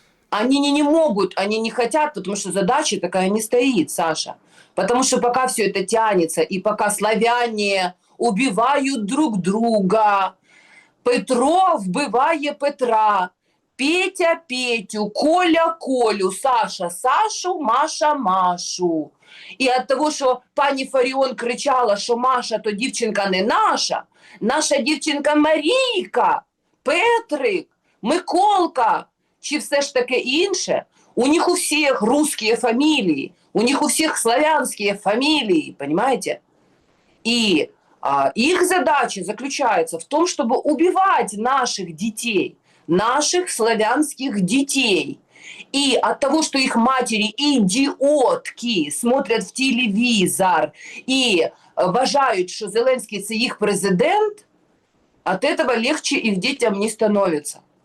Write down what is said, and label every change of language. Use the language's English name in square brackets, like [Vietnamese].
[Russian] Они не могут, они не хотят, потому что задача такая не стоит, Саша. Потому что пока все это тянется, и пока славяне убивают друг друга, [Ukrainian] Петро вбиває Петра, [Russian] Петя Петю, Коля Колю, Саша Сашу, Маша Машу. [Ukrainian] І від того, що пані Фаріон кричала, що Маша то дівчинка не наша, наша дівчинка Марійка, Петрик, Миколка, чи все ж таке інше, у них у всіх [Russian] русские фамилии, у них у всіх славянские фамилии, понимаете? И их задача заключается в том, чтобы убивать наших детей, наших славянских детей. И от того, что их матери идиотки смотрят в телевизор и вважают, что Зеленский – это их президент, от этого легче их детям не становится.